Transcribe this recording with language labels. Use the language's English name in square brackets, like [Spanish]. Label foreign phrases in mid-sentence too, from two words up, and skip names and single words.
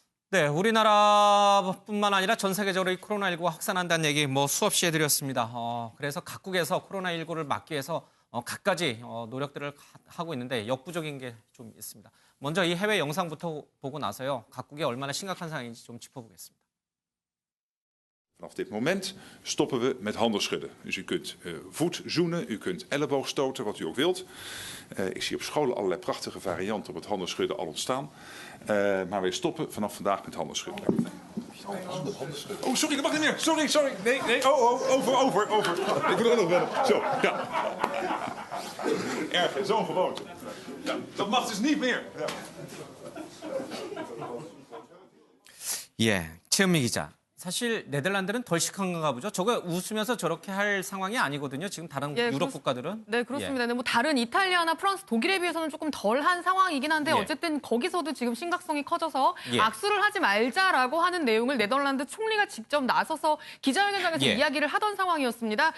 [Korean] 네, 우리나라뿐만 아니라 전 세계적으로 이 코로나19가 확산한다는 얘기 수없이 해드렸습니다. 그래서 각국에서 코로나19를 막기 위해서 갖가지 노력들을 하고 있는데 역부족인 게 좀 있습니다. 먼저 이 해외 영상부터 보고 나서요. 각국이 얼마나 심각한 상황인지 좀 짚어보겠습니다. [Dutch] Vanaf dit moment stoppen we met handen schudden. Dus u kunt voet zoenen, u kunt elleboog stoten, wat u ook wilt. Ik zie op scholen allerlei prachtige varianten op het handen schudden al ontstaan. Maar wij stoppen vanaf vandaag met handen schudden. Oh, sorry, dat mag niet meer. Sorry. Nee. Over. Ik moet er nog wel. Zo, ja. Erg, zo'n gewoonte. Ja, dat mag dus niet meer. Ja. [Korean] 예, 최은미 기자. 사실 네덜란드는 덜 심각한가 보죠. 저거 웃으면서 저렇게 할 상황이 아니거든요. 지금 다른 유럽 국가들은. 네, 그렇습니다. 네, 다른 이탈리아나 프랑스, 독일에 비해서는 조금 덜한 상황이긴 한데 어쨌든 거기서도 지금 심각성이 커져서 악수를 하지 말자라고 하는 내용을 네덜란드 총리가 직접 나서서 기자회견장에서 이야기를 하던 상황이었습니다.